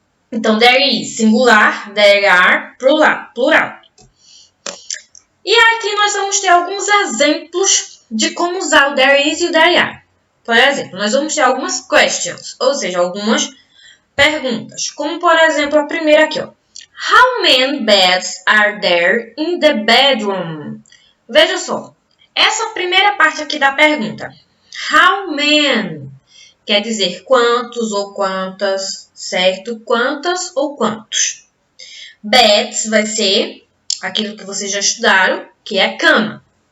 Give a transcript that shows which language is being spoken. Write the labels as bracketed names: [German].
[English] Então, there is, singular, there are, plural. [Portuguese] E aqui nós vamos ter alguns exemplos de como usar o [English] there is [Portuguese] e o [English] there are. [Portuguese] Por exemplo, nós vamos ter algumas questions, ou seja, algumas perguntas. Como, por exemplo, a primeira aqui, ó. [English] How many beds are there in the bedroom? [Portuguese] Veja só, essa primeira parte aqui da pergunta. [English] How many [Portuguese] quer dizer quantos ou quantas, certo? Quantas ou quantos. Beds vai ser aquilo que vocês já estudaram, que é cama.